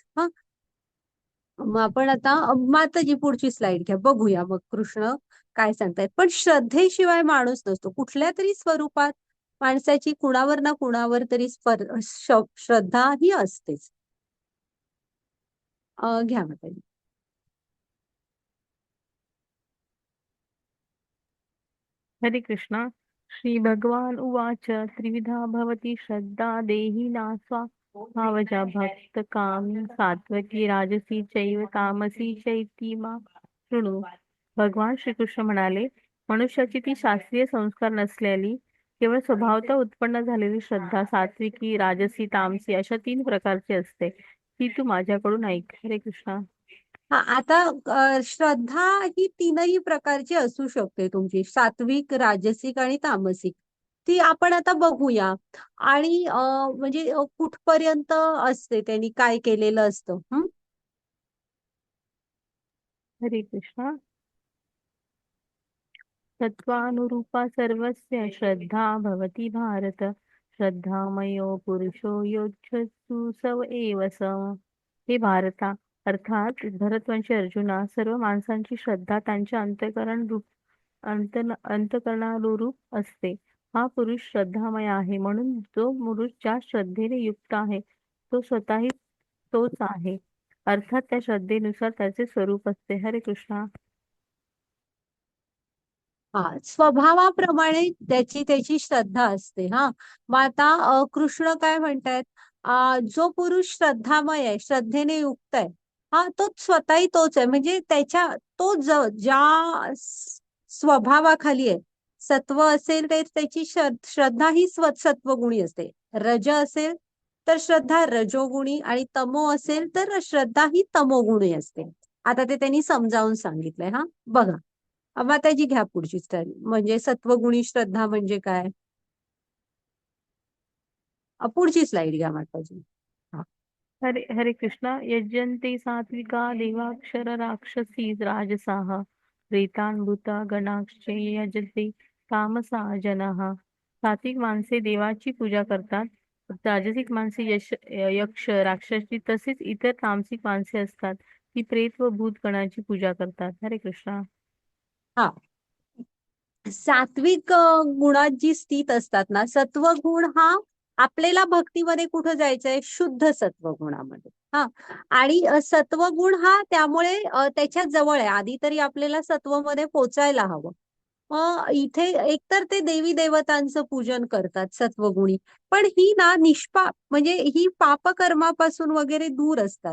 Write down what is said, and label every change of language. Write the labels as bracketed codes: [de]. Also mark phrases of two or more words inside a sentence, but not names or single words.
[mr] हा, मग आपण आता माताजी पुढची स्लाइड घ्या, बघूया मग कृष्ण काय सांगतायत. पण श्रद्धेशिवाय माणूस नसतो. कुठल्या तरी स्वरूपात माणसाची कुणावर ना कुणावर तरी श्रद्धा ही असतेच. घ्या माताजी. हरे कृष्णा. [sa] श्री भगवान उवाच त्रिविधा भवती श्रद्धा देहि नास्वा भावजा भक्त कामी सात्वकी राजसी चैव तामसी चैती मा शृणु. [mr] भगवान श्रीकृष्ण म्हणाले, मनुष्याची ती शास्त्रीय संस्कार नसलेली केवळ स्वभावतः उत्पन्न झालेली श्रद्धा सात्विकी राजसी तामसी अशा 3 प्रकारची असते. ती तू माझ्याकडून ऐक. हरे कृष्णा. हा, आता श्रद्धा ही तीनही प्रकारची असू शकते तुमची, सात्विक, राजसिक आणि तामसिक. ती आपण आता बघूया. आणि म्हणजे कुठपर्यंत असते, त्यांनी काय केलेलं असतं. हरे कृष्णा. [sa] तत्त्वानुरूपा सर्वस्य श्रद्धा भवति भारत. श्रद्धामयो पुरुषो योच्छ्रु सव एव स. [mr] हे भारता, अर्थात भरतवंशी अर्जुना, सर्व माणसांची श्रद्धा त्यांच्या अंतकरणानुरूप असते. हा पुरुष श्रद्धामय आहे, म्हणून जो पुरुष ज्या श्रद्धेने युक्त आहे तो स्वतःही तोच आहे. अर्थात त्या श्रद्धेनुसार त्याचे स्वरूप असते. हरे कृष्णा. हा, स्वभावाप्रमाणे त्याची त्याची श्रद्धा असते. हा, मग आता कृष्ण काय म्हणतायत, जो पुरुष श्रद्धामय आहे, श्रद्धेने युक्त आहे, हा तो स्वतःही तोच आहे. म्हणजे त्याच्या तो ज्या स्वभावाखाली आहे. सत्व असेल तर त्याची श्रद्धा ही सत्वगुणी असते. रज असेल तर श्रद्धा रजोगुणी, आणि तमो असेल तर श्रद्धा ही तमोगुणी असते. आता ते त्यांनी समजावून सांगितलंय. हा, बघा. माताजी घ्या पुढची स्टाईल. म्हणजे सत्वगुणी श्रद्धा म्हणजे काय. पुढची स्लाइड घ्या माताजी. हा. हरे हरे कृष्णा. [sa] यजन्ते सात्विका देवाक्षर राक्षसी राजसाः प्रेतान् भूता गणाश्च यजते तामसा जनाः. [mr] सात्विक माणसे देवाची पूजा करतात. राजसिक माणसे यक्ष राक्षसी तसेच इतर तामसिक माणसे असतात. ती प्रेत व भूत गणाची पूजा करतात. हरे कृष्णा. हा, सात्विक गुणात जी स्थित असतात ना, सत्वगुण हा आपल्याला भक्तीमध्ये कुठं जायचंय, शुद्ध सत्वगुणामध्ये. हा, आणि सत्वगुण हा त्यामुळे त्याच्या जवळ आहे. आधी तरी आपल्याला सत्वमध्ये पोचायला हवं. इथे एकतर ते देवी देवतांचं पूजन करतात सत्वगुणी, पण ही ना निष्पाप, म्हणजे ही पापकर्मापासून वगैरे दूर असतात.